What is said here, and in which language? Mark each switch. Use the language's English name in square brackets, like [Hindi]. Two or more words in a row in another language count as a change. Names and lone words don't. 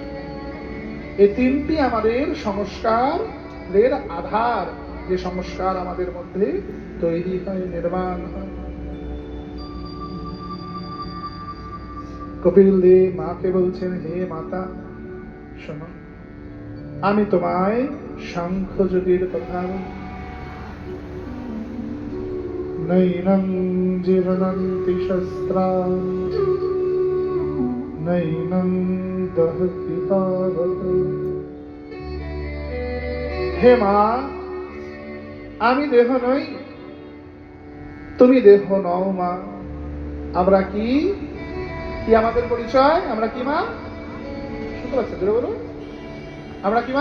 [Bangla] এই তিনটি আমাদের সংস্কারের আধার, যে সংস্কার আমাদের মধ্যে তৈরি হয়, নির্মাণ হয়। কপিল দেব মাকে বলছেন, হে মাতা শোনো, আমি তোমায় সাংখ্য যোগের কথা বলি। [Sanskrit] নৈনং জীর্ণন্তি শস্ত্রাণি নৈনং দহতি পাবক। [Bangla] হে মা, আমি দেহ নই, তুমি দেহ নও মা। আমরা কি কি আমাদের পরিচয়? আমরা কি মা? শুনতে পাচ্ছেন? বলো, আমরা কি মা?